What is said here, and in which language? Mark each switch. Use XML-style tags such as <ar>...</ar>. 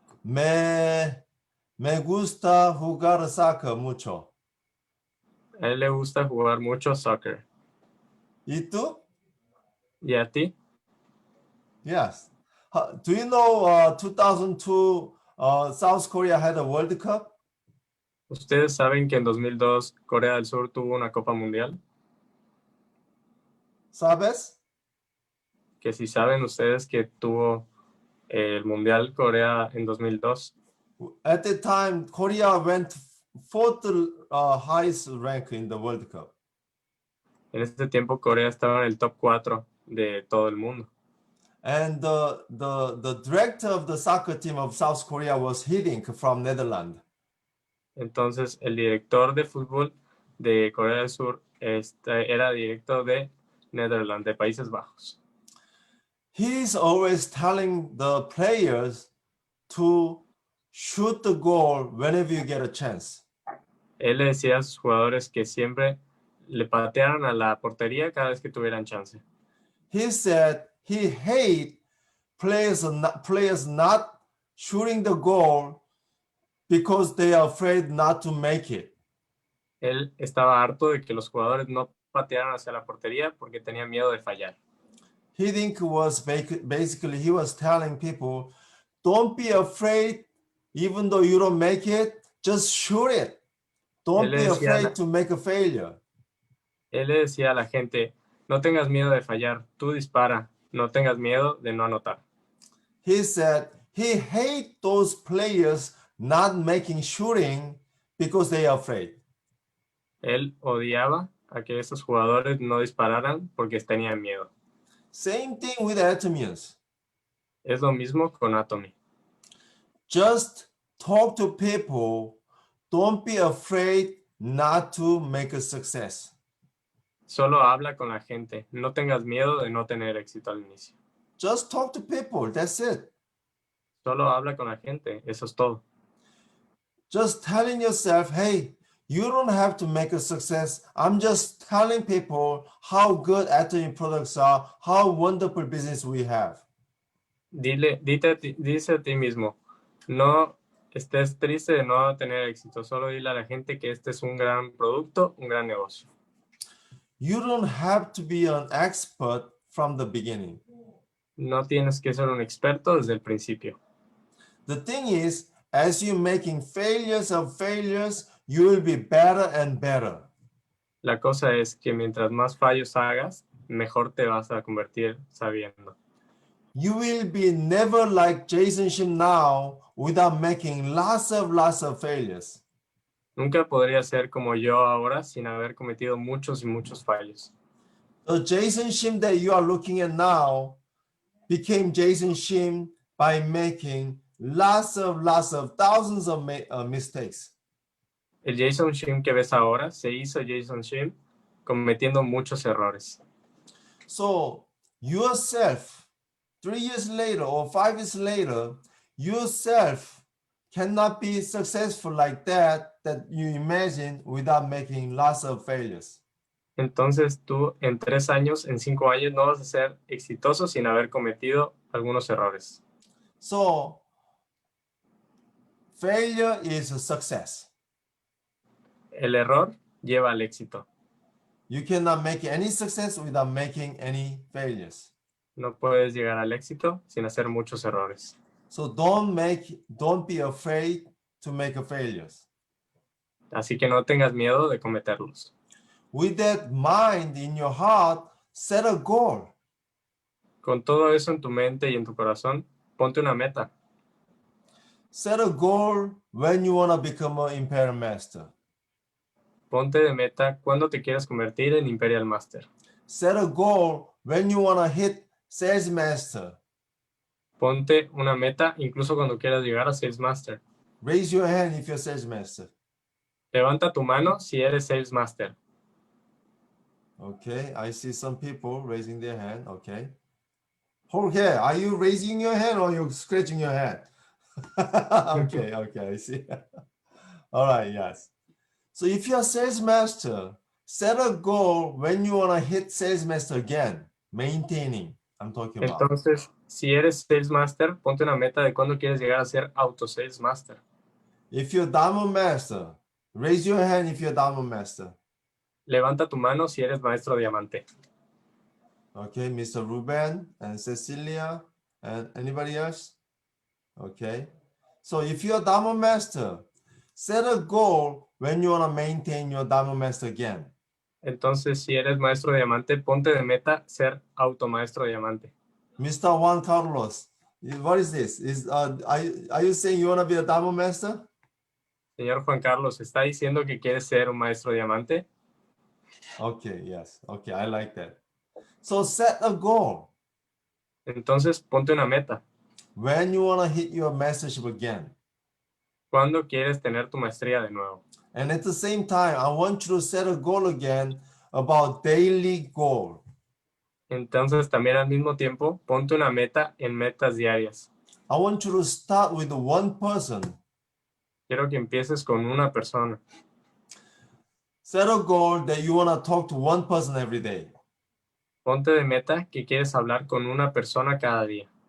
<es>Me gusta jugar soccer mucho. A él le gusta jugar mucho soccer. ¿Y tú? ¿Y a ti?</es> <en>Yes. Do you know 2002 South Korea had a World Cup?</en> <es>¿Ustedes saben que en 2002 Corea del Sur tuvo una Copa Mundial? ¿Sabes? Que si saben ustedes que tuvo el Mundial Corea en 2002.</es> <en>At the time, Korea went 4th highest rank in the World Cup.</en> <es>En este tiempo Corea estaba en el top 4 de todo el mundo.</es> <en>And the director of the soccer team of South Korea was Hiddink from Netherlands.</en> <es>Entonces el director de fútbol de Corea del Sur era director de Netherlands, de Países Bajos.</es> <en>He's always telling the players to shoot the goal whenever you get a chance.</en> <es>Él le decía a sus jugadores que siempre le patearan a la portería cada vez que tuvieran chance.</es> <en>He said he hates players not shooting the goal because they are afraid not to make it.</en> <es>Él estaba harto de que los jugadores no patearan hacia la portería porque tenía miedo de fallar.</es> <en>Hiddink was basically, he was telling people, don't be afraid, even though you don't make it, just shoot it. Don't be afraid to make a failure.</en> <es>Él le decía a la gente, no tengas miedo de fallar, tú dispara, no tengas miedo de no anotar.</es> <en>He said he hates those players not making shooting because they are afraid.</en> <es>Él odiaba a que esos jugadores no dispararan porque tenían miedo.</es> <en>Same thing with Atomians.</en> <es>Es lo mismo con Atomy.</es> <en>Just talk to people. Don't be afraid not to make a success.</en> <es>Solo habla con la gente. No tengas miedo de no tener éxito al inicio.</es> <en>Just talk to people. That's it.</en> <es>Solo habla con la gente. Eso es todo.</es> <en>Just telling yourself, hey, you don't have to make a success. I'm just telling people how good Atomy products are, how wonderful business we have.</en> <es>Dice a ti mismo, no estés triste de no tener éxito. Solo dile a la gente que este es un gran producto, un gran negocio.</es> <en>You don't have to be an expert from the beginning.</en> <es>No tienes que ser un experto desde el principio.</es> <en>The thing is, as you're making failures of failures, you will be better and better.</en> <es>La cosa es que mientras más fallos hagas, mejor te vas a convertir sabiendo.</es> <en>You will be never like Jason SHIM now without making lots of failures.</en> <es>Nunca podría ser como yo ahora sin haber cometido muchos y muchos fallos.</es> <en>The Jason SHIM that you are looking at now became Jason SHIM by making lots of thousands of mistakes.</en> <es>El Jason SHIM que ves ahora se hizo Jason SHIM cometiendo muchos errores.</es> <en>So yourself, 3 years later or 5 years later, yourself cannot be successful like that you imagine without making lots of failures.</en> <es>Entonces tú en 3 años, en 5 años no vas a ser exitoso sin haber cometido algunos errores.</es> <en>So failure is a success.</en> <es>El error lleva al éxito.</es> <en>You cannot make any success without making any failures.</en> <es>No puedes llegar al éxito sin hacer muchos errores.</es> <en>So don't be afraid to make a failures.</en> <es>Así que no tengas miedo de cometerlos.</es> <en>With that mind in your heart, set a goal.</en> <es>Con todo eso en tu mente y en tu corazón, ponte una meta.</es> <en>Set a goal when you want to become an Imperial Master.</en> <es>Ponte de meta cuando te quieras convertir en Imperial Master.</es> <en>Set a goal when you want to hit Sales Master.</en> <es>Ponte una meta incluso cuando quieras llegar a Sales Master.</es> <en>Raise your hand if you're Sales Master.</en> <es>Levanta tu mano si eres Sales Master.</es> <en>Okay, I see some people raising their hand. Okay. Jorge, are you raising your hand or you scratching your head? Okay, I see. All right, yes. So if you're a sales master, set a goal when you want to hit sales master again, maintaining. I'm talking about.</en> <es>Entonces, si eres Sales Master, ponte una meta de cuándo quieres llegar a ser Auto Sales Master.</es> <en>If you're Diamond Master, raise your hand if you're Diamond Master.</en> <es>Levanta tu mano si eres Maestro Diamante.</es> <en>Okay, Mr. Ruben and Cecilia and anybody else? Okay. So if you're a Diamond Master, set a goal when you want to maintain your Diamond Master again.</en> <es>Entonces, si eres Maestro Diamante, ponte de meta ser Auto Maestro Diamante.</es> <en>Mr. Juan Carlos, what is this? Are you saying you want to be a Diamond Master?</en> <es>Señor Juan Carlos, ¿está diciendo que quieres ser un Maestro Diamante?</es> <en>Okay, yes. Okay, I like that. So set a goal.</en> <es>Entonces, ponte una meta.</es> <en>When you want to hit your mastership again.</en> <es>¿Cuándo quieres tener tu maestría de nuevo?</es> <en>And at the same time, I want you to set a goal again about daily goal.</en> <es>Entonces, también al mismo tiempo, ponte una meta en metas diarias.</es> <en>I want you to start with one person.</en> <es>Quiero que empieces con una persona.</es> <en>Set a goal that you want to talk to one person every day.</en> <es>Ponte de meta que quieres hablar con una persona cada día.</es>